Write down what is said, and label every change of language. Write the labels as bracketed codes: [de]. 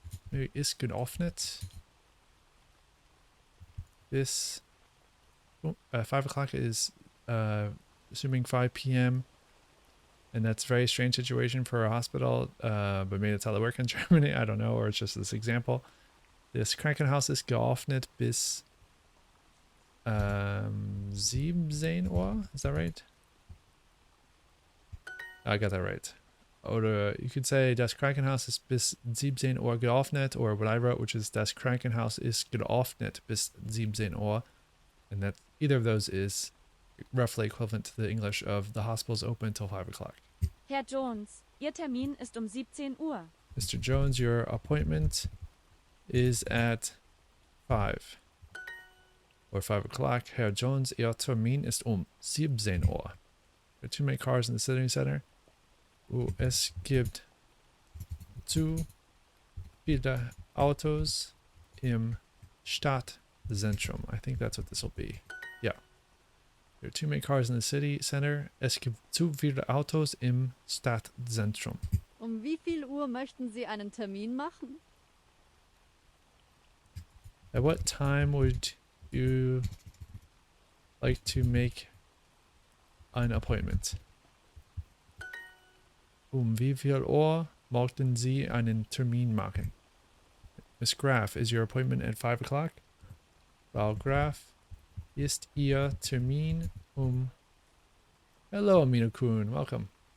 [en] Maybe [de] ist geöffnet. [en] This 5 o'clock is assuming 5 p.m. and that's a very strange situation for a hospital, but maybe that's how they work in Germany. I don't know, or it's just this example. [de] Das Krankenhaus ist geöffnet bis 17 Uhr. [en] Is that right? I got that right. [de] Oder [en] you could say [de] Das Krankenhaus ist bis 17 Uhr geöffnet, [en] or what I wrote, which is [de] Das Krankenhaus ist geöffnet bis 17 Uhr. [en] And that either of those is roughly equivalent to the English of the hospital's open until 5 o'clock. [de] Herr Jones, Ihr Termin ist 17 Uhr. [en] Mr. Jones, your appointment is at 5. Or 5 o'clock. [de] Herr Jones, Ihr Termin ist 17 Uhr. [en] There are too many cars in the sitting center. [de] Es gibt zu viele Autos im Stadtzentrum. [en] I think that's what this will be. Yeah. There are too many cars in the city center. [de] Es gibt zu viele Autos im Stadtzentrum. Wie viel Uhr möchten Sie einen Termin machen? [en] At what time would you like to make an appointment? [de] Wie viel Uhr möchten Sie einen Termin machen? [en] Miss Graf, is your appointment at 5 o'clock? [de] Frau Graf, ist Ihr Termin [en] Hello, Amina Kuhn, welcome.